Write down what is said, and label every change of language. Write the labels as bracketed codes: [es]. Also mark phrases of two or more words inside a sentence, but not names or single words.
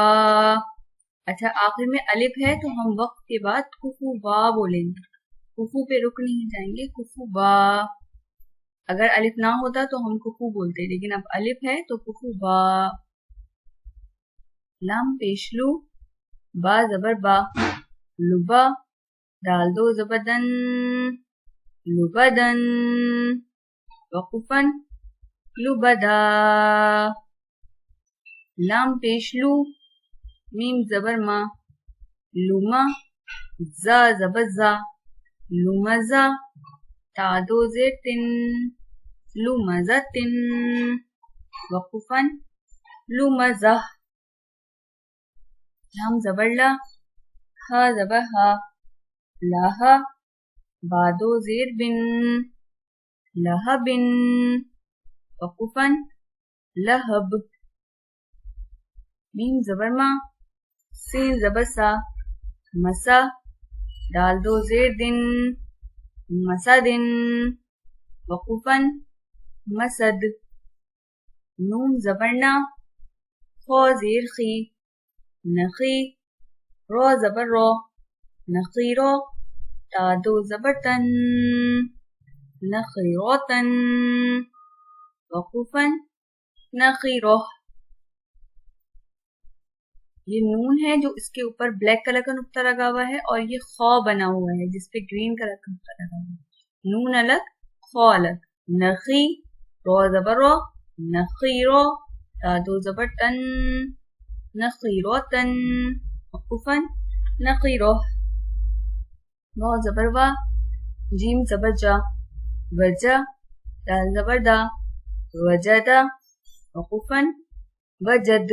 [ur] اچھا، آخر میں الف ہے تو ہم وقف کے بعد کفوا بولیں گے، کفو پہ رک نہیں جائیں گے، کفوا. اگر الف نہ ہوتا تو ہم کفو بولتے، لیکن اب الف ہے تو کفوا. لام پیش لو، با زبر با، لبا، دال دو زبر دن، لبدن، وقوفاً، لبدا. لام پیش لو، میم زبر ما، لما، زا زبر زا, لمزا، تا دو زیر تن، لمزتن، وقوفاً، لمزہ. لام زبر لا، ہا زبر ہا، لاہا, بعدو زیر بن لہب وقفا لہب میم زبر ما سین زبر سا مسا دال دو زیر دن مسد وقفا مسد نون زبر نا خو زیر خی نخی رو زبر رو نخیرو تا دو زبر تن نخیروتن وقفا نخیرو. یہ نون ہے جو اس کے اوپر بلیک کلر کا نقطہ لگا ہوا ہے اور یہ خو بنا ہوا ہے جس پہ گرین کلر کا نقطہ لگا ہوا ہے. نون الگ خو الگ. نخی رو زبر رو نخیرو تا دو زبر تن نخیروتن وقفا نخیرو. وا زبر وا جیم زبر جا وجا دال زبر دا وجدا وقفا وجد.